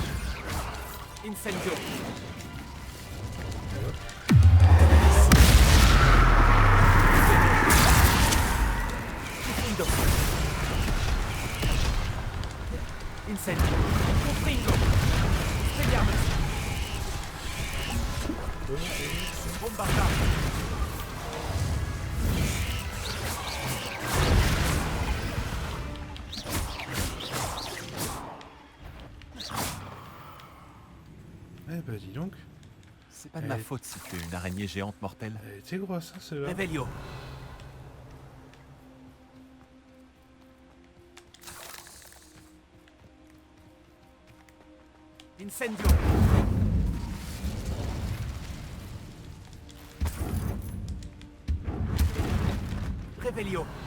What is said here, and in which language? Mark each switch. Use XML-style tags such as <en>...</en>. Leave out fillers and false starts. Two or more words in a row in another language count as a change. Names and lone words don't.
<la>Incendio. Confringo. Incendio. Confringo. Expelliarmus. Bombarda.</la> <fr>Eh bah dis donc, C'est pas de ma faute si tu es une araignée géante mortelle. elle était grosse hein, celle-là.</fr> <la>Revelio. Incendio. Revelio.</la>